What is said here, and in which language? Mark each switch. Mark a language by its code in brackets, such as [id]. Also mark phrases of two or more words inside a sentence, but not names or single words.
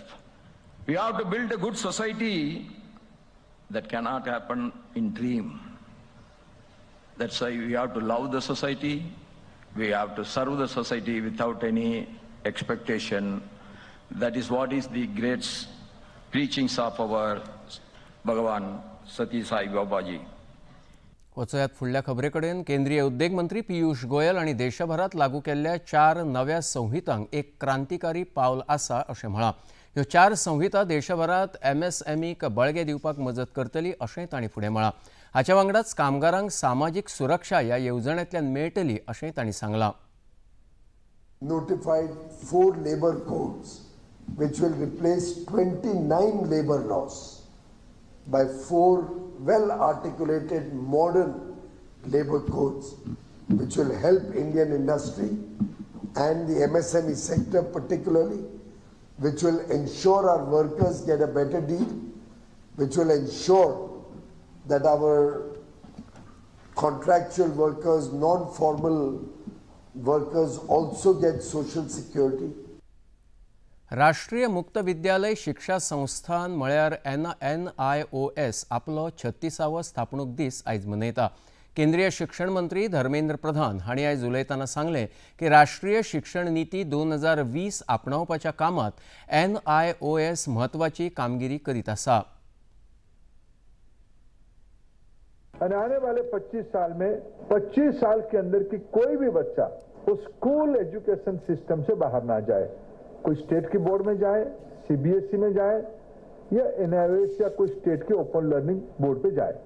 [en] We have to build a good society that cannot happen in dream. That's why we have to love the society, we have to serve the society without any expectation. That is what is the great preachings of our Bhagavan Satya Sai Babaji. [kok] वचोयात फुडल्या खबरेकडेन. केंद्रीय उद्देग मंत्री पियुष गोयल आणि देशभरात लागू केल्ल्या 4 नव्या संहितांक एक क्रांतिकारी पावल आसा अशें म्हळां. ह्यो 4 संहिता देशभरात MSMEक बळगे दिवपाक मजत करतली अशेंय तांणी फुडें म्हळां. हाच्या वांगडाच कामगारांक सामाजीक सुरक्षा ह्या येवजण्यांतल्यान मेळटली अशेंय तांणी सांगलां. [en] Notified 4 labor codes which will replace 29 labor laws by 4 well-articulated modern labor codes which will help Indian industry and the MSME sector particularly, which will ensure our workers get a better deal, which will ensure that our contractual workers, non-formal workers also get social security. [kok] राष्ट्रीय मुक्त विद्यालय शिक्षा संस्थान म्हळ्यार NIOS आपलो 36वो स्थापणूक दीस आयज मनयता. केंद्रीय शिक्षण मंत्री धर्मेंद्र प्रधान हांणी आयज उलयतना सांगलें की राष्ट्रीय शिक्षण नीती 2020 आपणावपाच्या कामात NIOS म्हत्वाची कामगिरी करीत आसा. [hi] आने वाले 25 साल में 25 साल के अंदर की कोई भी बच्चा उस [en] school education system [hi] से बाहर ना जाए. कोई स्टेट की बोर्ड में जाए, CBSE में जाए या NIOS या कोई स्टेट की [en] open learning board [hi] पे जाए.